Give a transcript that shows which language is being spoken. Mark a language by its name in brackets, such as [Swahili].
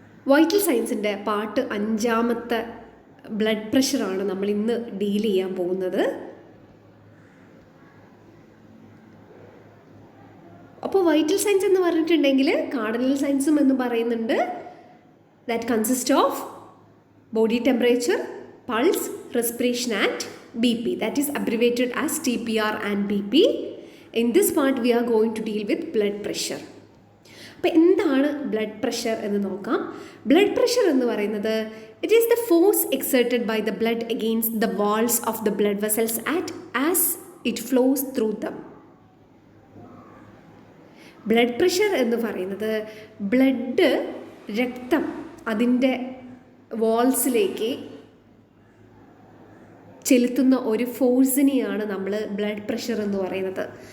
[Malayalam] Vital സയൻസിൻ്റെ part 5 blood പ്രഷറാണ് നമ്മൾ ഇന്ന് ഡീൽ ചെയ്യാൻ പോകുന്നത്. അപ്പോൾ വൈറ്റൽ സയൻസ് എന്ന് പറഞ്ഞിട്ടുണ്ടെങ്കിൽ കാർഡിനൽ സയൻസും എന്ന് പറയുന്നുണ്ട്. [English] That consist of body temperature, pulse, respiration and BP. That is abbreviated as TPR and BP. In this part we are going to deal with blood pressure. [Malayalam] അപ്പോൾ എന്താണ് ബ്ലഡ് പ്രഷർ എന്ന് നോക്കാം. Blood pressure എന്ന് പറയുന്നത് [English] It is the force exerted by the blood against the walls of the blood vessels as it flows through them. [Malayalam] Blood pressure എന്ന് പറയുന്നത് blood, രക്തം അതിൻ്റെ വാൾസിലേക്ക് ചെലുത്തുന്ന ഒരു ഫോഴ്സിനെയാണ് നമ്മൾ ബ്ലഡ് പ്രഷർ എന്ന് പറയുന്നത്.